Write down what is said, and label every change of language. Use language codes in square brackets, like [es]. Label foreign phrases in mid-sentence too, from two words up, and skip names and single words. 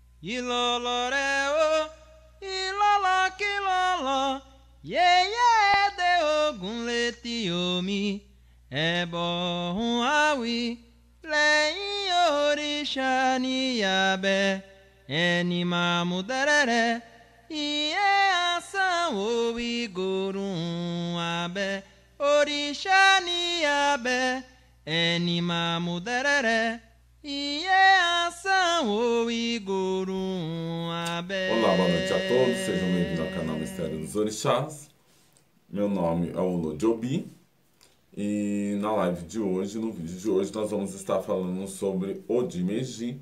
[yo] Iloloreo, ilolo kilolo, yeye de ogun leti omi, ẹbọ hun awi, lẹ́yìn òrìṣà níyàbẹ̀, ẹni máa mú dẹrẹrẹ, iye asanwó igorun abẹ, òrìṣà níyàbẹ̀, ẹni máa mú dẹrẹrẹ. [pt] Olá, boa noite a todos, sejam bem-vindos ao canal Mistério dos Orixás. Meu nome é Olojobi e na live de hoje, no vídeo de hoje, nós vamos estar falando sobre Odimeji.